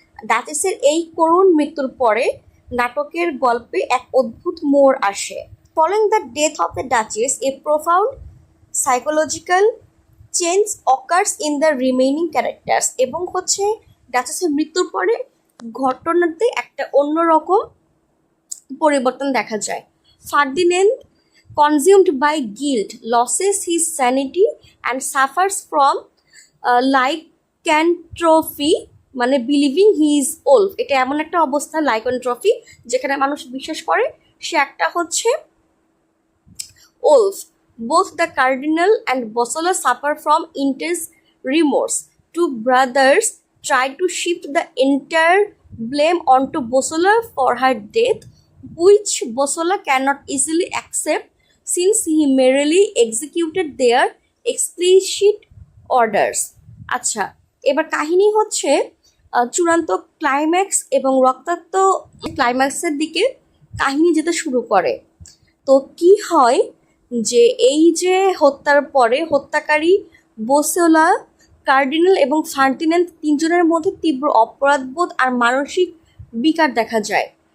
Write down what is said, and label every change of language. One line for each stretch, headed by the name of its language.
Bangla: ডাচেসের এই করুণ মৃত্যুর পরে নাটকের গল্পে এক অদ্ভুত মোড় আসে।
English: Following the death of the Duchess, a profound psychological change occurs in the remaining characters,
Bangla: এবং হচ্ছে ডাচেসের মৃত্যুর পরে ঘটনাতে একটা অন্যরকম পরিবর্তন দেখা যায়।
English: Ferdinand, consumed by guilt, loses his sanity and suffers from lycanthropy, মানে believing he is wolf.
Bangla: এটা এমন একটা অবস্থা, লাইকন্ট্রফি, যেখানে মানুষ বিশ্বাস করে সে একটা হচ্ছে wolf.
English: Both the cardinal and Bosola suffer from intense remorse. Two brothers try to shift the entire blame onto Bosola for her death, which Bosola cannot easily accept since he merely executed their explicit orders.
Bangla: আচ্ছা, এবার কাহিনী হচ্ছে চূড়ান্ত climax এবং রক্তাক্ত ক্লাইম্যাক্সের দিকে কাহিনী যেতে শুরু করে। তো কি হয় যে এই যে হত্যার পরে হত্যাকারী বোসোলা, কার্ডিনাল এবং ফার্দিন্যান্ড তিনজনের মধ্যে তীব্র অপরাধবোধ আর মানসিক বিকার দেখা যায়।